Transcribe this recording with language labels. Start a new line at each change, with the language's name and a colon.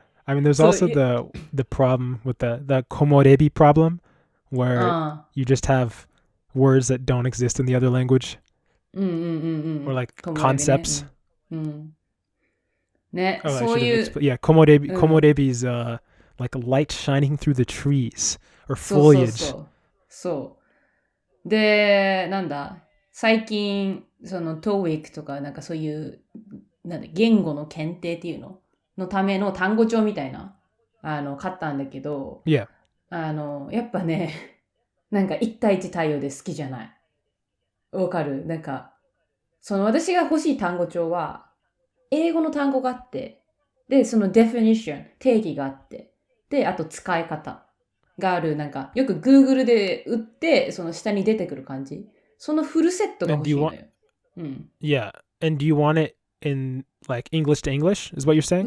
English: I mean, there's also the problem with the komorebi problem, where you just have words that don't exist in the other language, or like concepts.
Japanese: ね、そういう。
English: Yeah, komorebi is like light shining through the trees or foliage.
Japanese: そう。で、なんだ、最近、TOEIC とか、なんかそういう、言語の検定っていうのための単語帳みたいな、買ったんだけど、
English: Yeah.
Japanese: やっぱね、なんか1対1対応で好きじゃない。わかる？なんか、私が欲しい単語帳は、英語の単語があって、で、definition、定義があって、で、あと使い方がある、なんか、よく Google で打って、下に出てくる感じ。そのフルセットが欲しいのよ。
English: Yeah. And do you want it in like English to English is what you're saying?